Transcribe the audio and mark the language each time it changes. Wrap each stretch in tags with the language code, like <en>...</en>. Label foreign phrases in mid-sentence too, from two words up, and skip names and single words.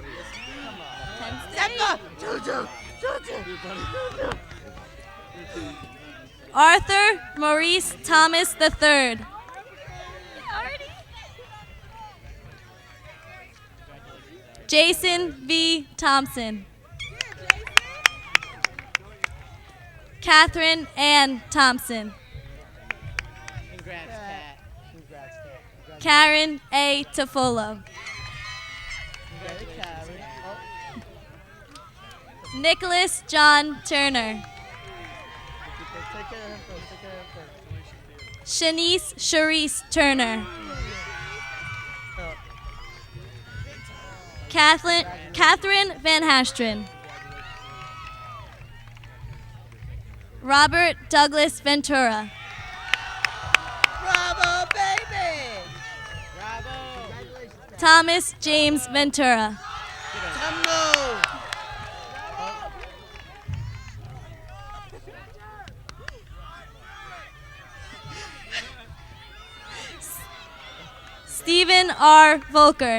<en>Arthur Maurice Thomas III. Jason V. Thompson. Catherine Ann Thompson. Congrats, Kat. Congrats, Kat. Karen A. Tofolo. Nicholas John Turner. Shanice Charisse Turner. Catherine Van Hastren. Robert Douglas Ventura. Bravo, baby! Bravo! Thomas James Ventura. Tumbo! Stephen R. Volker.</en>